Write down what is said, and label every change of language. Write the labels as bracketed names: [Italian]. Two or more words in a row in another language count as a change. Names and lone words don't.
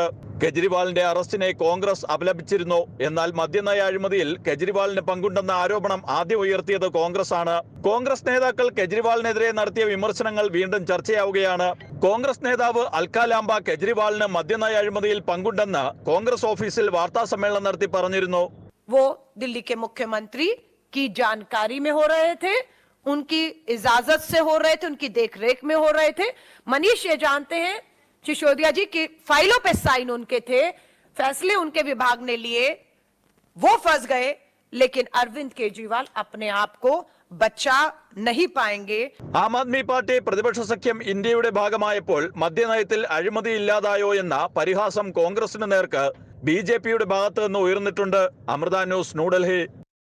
[Malayalam] കെജ്രിവാളിന്റെ അറസ്റ്റിനെ കോൺഗ്രസ് അപലപിച്ചിരുന്നു. എന്നാൽ മദ്യനയ അഴിമതിയിൽ കെജ്രിവാളിന് പങ്കുണ്ടെന്ന ആരോപണം ആദ്യം ഉയർത്തിയത് കോൺഗ്രസ് ആണ്. കോൺഗ്രസ് നേതാക്കൾ കെജ്രിവാളിനെതിരെ നടത്തിയ വിമർശനങ്ങൾ വീണ്ടും ചർച്ചയാവുകയാണ്. കോൺഗ്രസ് നേതാവ് അൽക്ക ലാംബ കെജ്രിവാളിന് മദ്യനയ അഴിമതിയിൽ പങ്കുണ്ടെന്ന് കോൺഗ്രസ് ഓഫീസിൽ വാർത്താ സമ്മേളനം നടത്തി പറഞ്ഞിരുന്നു. [Hindi] वो दिल्ली के मुख्यमंत्री की जानकारी में हो रहे थे, उनकी इजाजत से हो रहे थे, उनकी देखरेख में हो रहे थे। मनीष ये जानते हैं सिसोदिया जी की फाइलों पे साइन उनके थे, फैसले उनके विभाग ने लिए, वो फंस गए, लेकिन अरविंद केजरीवाल अपने आप को बचा नहीं पाएंगे. [Malayalam] ആം ആദ്മി പാർട്ടി പ്രതിപക്ഷ സഖ്യം ഇന്ത്യയുടെ ഭാഗമായപ്പോൾ മദ്യനയത്തിൽ അഴിമതി ഇല്ലാതായോ എന്ന പരിഹാസം കോൺഗ്രസിന് നേർക്ക് ബിജെപിയുടെ ഭാഗത്ത് നിന്ന് ഉയർന്നിട്ടുണ്ട്. അമൃത ന്യൂസ്, ന്യൂഡൽഹി.